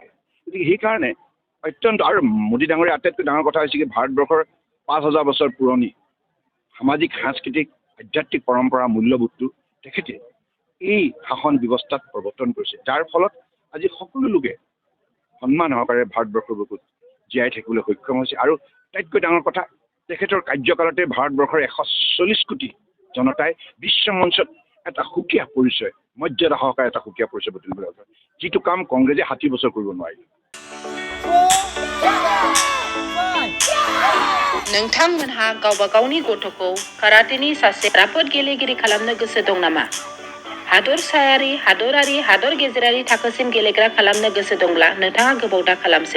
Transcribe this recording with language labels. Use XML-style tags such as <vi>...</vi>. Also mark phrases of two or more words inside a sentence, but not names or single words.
<as>গতিকে সেইকাৰণে অত্যন্ত আৰু মোদী ডাঙৰীয়া আটাইতকৈ ডাঙৰ কথা হৈছে কি ভাৰতবৰ্ষৰ 5000 বছৰ পুৰণি সামাজিক সাংস্কৃতিক আধ্যাত্মিক পৰম্পৰা মূল্যবোধটো তেখেতে এই শাসন ব্যৱস্থাত প্ৰৱৰ্তন কৰিছে, যাৰ ফলত আজি সকলো লোকে সন্মান সহকাৰে ভাৰতবৰ্ষৰ বুকুত জীয়াই থাকিবলৈ সক্ষম হৈছে। আৰু আটাইতকৈ ডাঙৰ কথা তেখেতৰ কাৰ্যকালতে ভাৰতবৰ্ষৰ 140 কোটি জনতাই বিশ্ব মঞ্চত এটা সুকীয়া পৰিচয়, মৰ্যাদা সহকাৰে এটা সুকীয়া পৰিচয় তুলিবলৈ আছে, যিটো কাম কংগ্ৰেছে 60 বছৰ কৰিব নোৱাৰিলে।</as> <brx>नोंथांमोनहा गावबा गावनि गथ'खौ काराटेनि सासे राफोद गेलेगिरि खालामनो गोसो दं नामा? हादरसायारि, हादरारि, हादर गेजेरारि थाखोसिम गेलेग्रा खालामनो गोसो दंब्ला नोंथाङा गोबाव दा खालामसै।</brx>